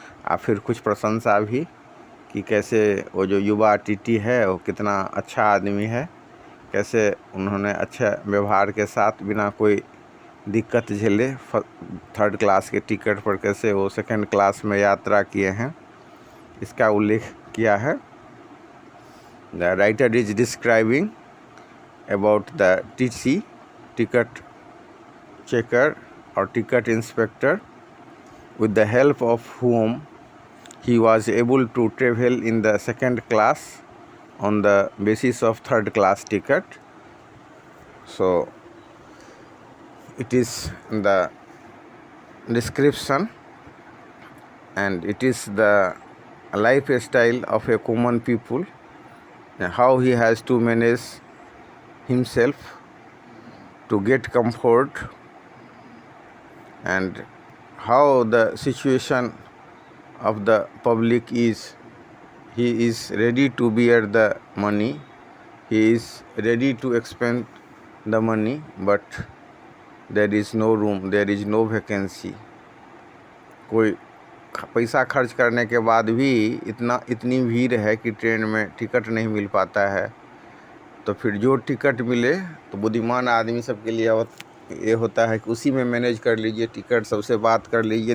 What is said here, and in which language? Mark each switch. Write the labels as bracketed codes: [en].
[hi] और फिर कुछ प्रशंसा भी कि कैसे वो जो युवा टीटी है वो कितना अच्छा आदमी है, कैसे उन्होंने अच्छा व्यवहार के साथ बिना कोई दिक्कत झेले 3rd क्लास के टिकट पर कैसे वो 2nd क्लास में यात्रा किए हैं, इसका उल्लेख किया है। [en] The writer is describing about the TC, ticket checker or ticket inspector, with the help of whom he was able to travel in the 2nd class on the basis of 3rd class ticket. So it is the description, and it is the lifestyle of a common people, how he has to manage himself to get comfort, and how the situation of the public is. He is ready to bear the money, he is ready to expend the money, but there is no room, there is no vacancy. [hi] कोई पैसा खर्च करने के बाद भी इतनी भीड़ है कि ट्रेन में टिकट नहीं मिल पाता है। तो फिर जो टिकट मिले तो बुद्धिमान आदमी सबके लिए ये होता है कि उसी में मैनेज कर लीजिए, टिकट सबसे बात कर लीजिए।